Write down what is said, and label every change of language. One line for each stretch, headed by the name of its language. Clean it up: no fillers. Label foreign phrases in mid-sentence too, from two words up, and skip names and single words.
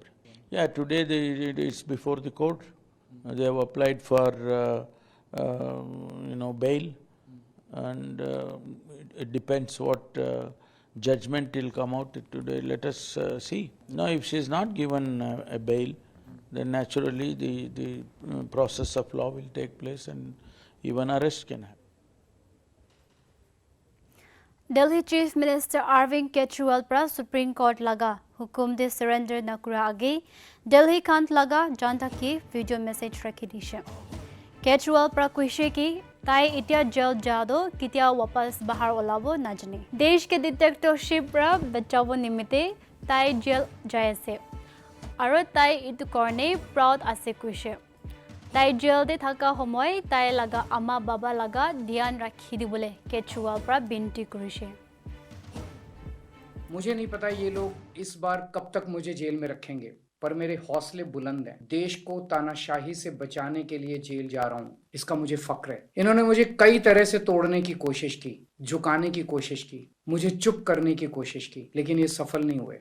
English: Yeah, today it's before the court. They have applied for, bail, and it depends what judgment will come out today. Let us see. Now, if she is not given a bail, then naturally the process of law will take place, and even arrest can happen.
Naga Pidgin: Delhi Chief Minister Arvind Kejriwal pra Supreme Court laga hukum de surrender na kura age Delhi kant laga janta ki
English: video message
Naga Pidgin: rakhi dishe Kejriwal pra kuishe ki tai itia jail jado kitia wapas bahar olabo na jane desh ke dictatorship pra bachavo nimite tai jail jaise aro tai itu korne proud ase kuishe tai jail de thaka homoy tai laga ama baba laga dhyan rakhi dibole Kejriwal pra binti kurishe
Hindi: मुझे नहीं पता ये लोग इस बार कब तक मुझे जेल में रखेंगे, पर मेरे हौसले बुलंद हैं। देश को तानाशाही से बचाने के लिए जेल जा रहा हूं, इसका मुझे फक्र है। इन्होंने मुझे कई तरह से तोड़ने की कोशिश की, झुकाने की कोशिश की, मुझे चुप करने की कोशिश की, लेकिन ये सफल नहीं हुए।